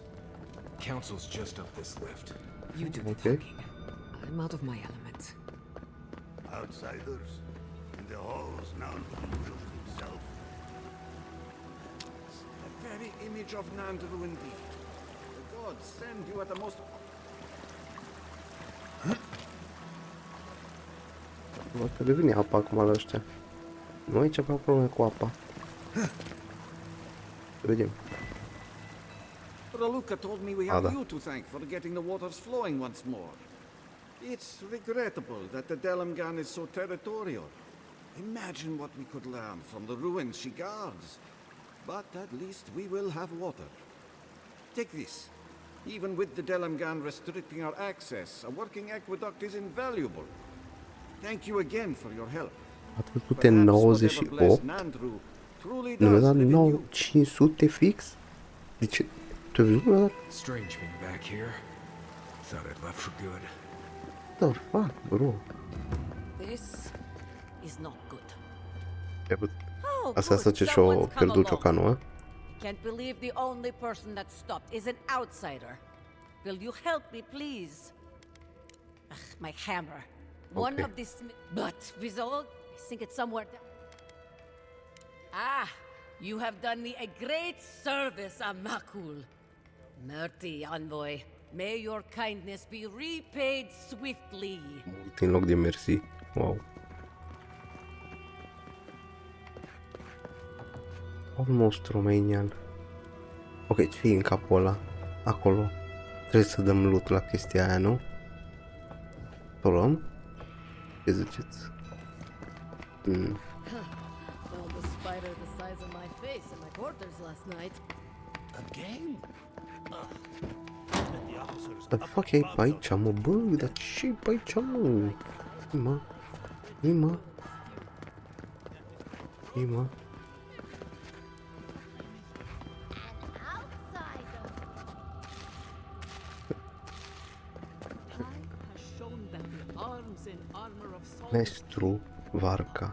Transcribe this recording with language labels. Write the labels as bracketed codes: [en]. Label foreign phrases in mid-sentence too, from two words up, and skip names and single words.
[en] Council's just up this lift. You do the talking. I'm out of my element. Outsiders in the halls now himself. The very image of Nandru indeed. The gods send you at the most... [ro] Văd că devine apa acum la ăștia. Nu aici avea probleme cu apa. Vedem. [en] Raluca told me we have you to thank for getting the waters flowing once more. It's regrettable that the Delamgan is so territorial. Imagine what we could learn from the ruins she guards. But at least we will have water. Take this. Even with the Delamgan restricting our access, a working aqueduct is invaluable. Thank you again for your help. Perhaps whatever blessed Nandru Truly [ro] Nu mi-a [en] does [ro] dat [en] live in you. [ro] 9500 fix? De ce? Tu ai văzut? Mi-a dat... [en] Strange being back here. Thought I'd left for good. What the fuck, bro? This is not good. Oh, [ro] Asta [en] good. [ro] să ce și-o [en] Someone's come [ro] pierdut [en] along. [ro] ciocanul, a? [en] Can't believe the only person that stopped is an outsider. Will you help me, please? Ugh, my hammer. One Okay. of these... But, Vizol, I think it's somewhere... Ah, you have done me a great service, Amakul. Merti, envoy. May your kindness be repaid swiftly. [ro] Mult în loc de mersi. Wow. [en] Almost Romanian. [ro] Ok, ce e în capul ăla? Acolo. Trebuie să dăm loot la chestia aia, nu? O luăm? Ce ziceți? [en] Found a spider the size of my face in my quarters last night. Again? The fuck [ro] e pe aici, mă? Bă, dar ce e pe aici, mă? Mă? Mă? Mă? Maestru Varca.